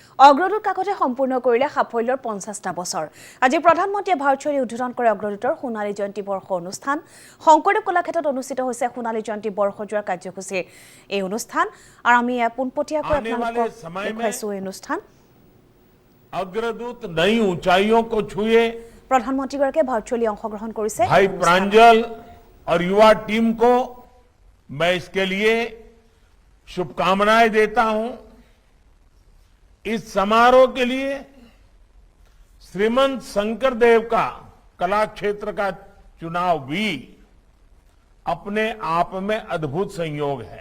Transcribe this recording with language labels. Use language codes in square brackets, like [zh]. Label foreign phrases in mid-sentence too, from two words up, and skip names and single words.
[as] অগ্ৰদূত কাকতে সম্পূৰ্ণ কৰিলে সাফল্যৰ 50টা বছৰ। আজি প্ৰধানমন্ত্ৰীয়ে ভাৰ্চুৱেলি উদ্বোধন কৰে অগ্ৰদূতৰ সোণালী জয়ন্তী বৰ্ষ অনুষ্ঠান। শংকৰদেৱ কলাক্ষেত্ৰত অনুষ্ঠিত হৈছে সোণালী জয়ন্তী বৰ্ষজোৰা কাৰ্যসূচীৰ এই অনুষ্ঠান আৰু আমি পোনপটীয়াকৈ আপোনালোকক দেখুৱাইছো এই অনুষ্ঠান। [hi] अग्रदूत नई ऊंचाइयों को छुए। [as] প্ৰধানমন্ত্ৰী ভাৰ্চুৱেলি অংশগ্ৰহণ কৰিছে। [hi] भाई प्रांजल और युवा टीम को मैं इसके लिए शुभकामनाएं देता हूं। इस समारोह के लिए श्रीमंत शंकरदेव का कला क्षेत्र का चुनाव भी अपने आप में अद्भुत संयोग है।